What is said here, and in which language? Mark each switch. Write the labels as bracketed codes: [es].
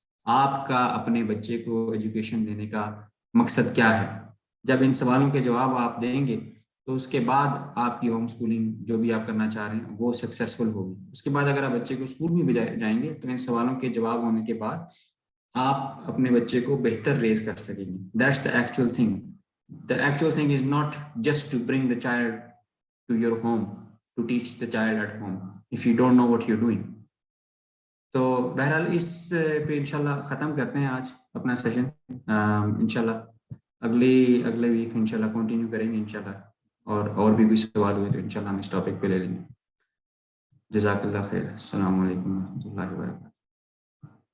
[ur] آپ کا اپنے بچے کو ایجوکیشن دینے کا مقصد کیا ہے. جب ان سوالوں کے جواب آپ دیں گے تو اس کے بعد آپ کی ہوم اسکولنگ جو بھی آپ کرنا چاہ رہے ہیں وہ سکسیسفل ہوگی. اس کے بعد اگر آپ بچے کو اسکول میں بھی جائیں گے تو ان سوالوں کے جواب ہونے کے بعد آپ اپنے بچے کو بہتر ریز کر سکیں گے. [en] That's the actual thing. The actual thing is not just to bring the child to your home, to teach the child at home, if you don't know what you're doing. [ur] تو بہرحال اس پہ انشاءاللہ ختم کرتے ہیں آج اپنا سیشن. انشاءاللہ اگلے ویک انشاءاللہ کنٹینیو کریں گے انشاءاللہ, اور بھی کوئی سوال ہوئے تو انشاءاللہ ہم اس ٹاپک پہ لے لیں گے. جزاک اللہ خیر. السلام علیکم و رحمۃ اللہ وبرکاتہ.